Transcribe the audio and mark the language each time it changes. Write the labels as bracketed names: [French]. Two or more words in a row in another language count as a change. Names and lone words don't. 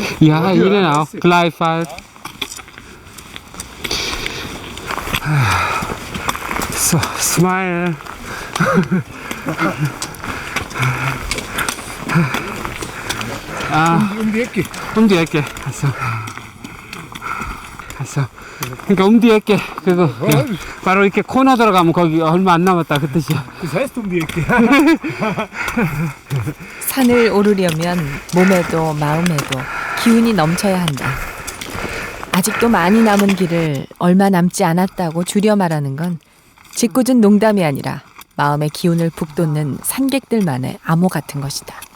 [German] Ja, Ihnen auch. Gleichfalls. So, smile. Um die Ecke. Um die Ecke. also. [Korean] 그러니까 [German] um die Ecke. [Korean] 그거 바로 이렇게 코너 들어가면 거기 얼마 안 남았다 그 뜻이야. [German] Das heißt um die Ecke. [Korean] 산을 오르려면 몸에도 마음에도 기운이 넘쳐야 한다. 아직도 많이 남은 길을 얼마 남지 않았다고 줄여 말하는 건 짓궂은 농담이 아니라 마음의 기운을 북돋는 산객들만의 암호 같은 것이다.